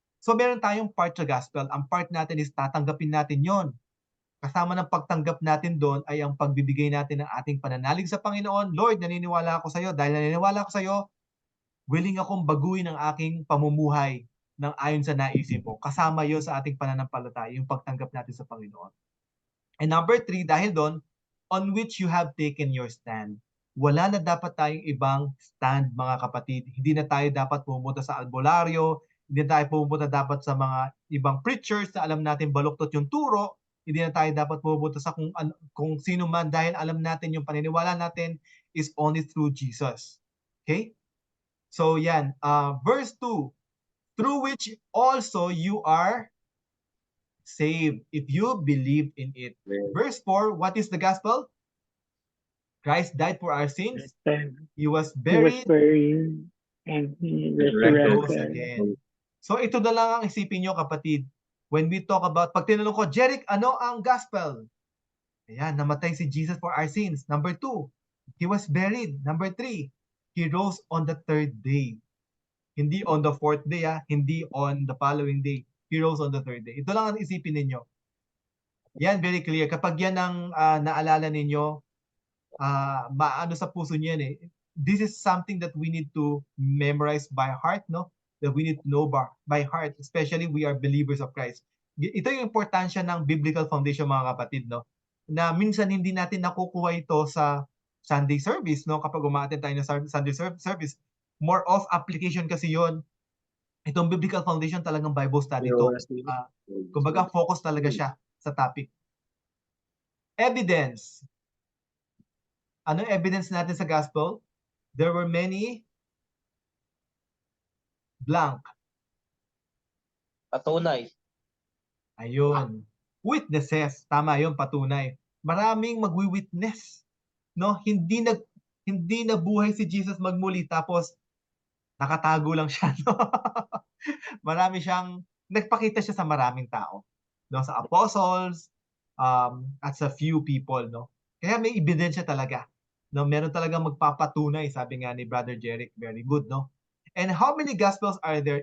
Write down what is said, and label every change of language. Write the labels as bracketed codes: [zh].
[tl] So meron tayong part sa gospel. Ang part natin is tatanggapin natin yon. Kasama ng pagtanggap natin doon ay ang pagbibigay natin ng ating pananalig sa Panginoon. Lord, naniniwala ako sa iyo. Dahil naniniwala ako sa iyo, willing akong baguhin ang aking pamumuhay ng ayon sa naisip mo. Kasama yon sa ating pananampalataya, yung pagtanggap natin sa Panginoon. [en] And number 3, [tl] dahil doon, [en] on which you have taken your stand. [tl] Wala na dapat tayong ibang stand, mga kapatid. Hindi na tayo dapat pumunta sa albularyo, hindi na tayo pumunta dapat sa mga ibang preachers na alam natin baluktot yung turo, hindi na tayo dapat pumunta sa kung sino man dahil alam natin yung paniniwala natin [en] is only through Jesus. [tl] Okay? So yan, [en] verse 2, through which also you are saved if you believe in it. Verse 4, what is the gospel? Christ died for our sins. Then He was he was buried and he rose resurrected. again. [tl] So ito na lang ang isipin nyo, kapatid. [en] When we talk about, [tl] pag tinanong ko, Jeric, ano ang gospel? Ayan, namatay si Jesus [en] for our sins. Number 2, he was buried. Number 3, he rose on the 3rd day. [tl] Hindi [en] on the 4th day, hindi on the following day. He rose on the 3rd day. [tl] Ito lang ang isipin ninyo. Yan, very clear. Kapag yan ang naalala ninyo, maano sa puso niyan eh. [en] This is something that we need to memorize by heart, no? That we need to know by heart, especially we are believers of Christ. [tl] Ito yung importansya ng biblical foundation, mga kapatid, no? Na minsan hindi natin nakukuha ito sa Sunday service, no? Kapag umaattend tayo ng Sunday service, [en] more of application [tl] kasi yon. Itong biblical foundation talagang Bible study to. Kumbaga focus talaga siya sa topic. Evidence. Ano evidence natin sa gospel? [en] There were many blank. [tl] Patunay. Ayun. Witnesses. Tama yun, patunay. Maraming magwi-witness. No? Hindi nabuhay si Jesus magmuli tapos nakatago lang siya. No? Marami siyang, nagpakita siya sa maraming tao. No? Sa apostles, at sa [en] few people. [tl] No? Kaya may ebidensya talaga. No, meron talagang magpapatunay, sabi nga ni Brother Jeric. Very good, no? [en] And how many gospels are there?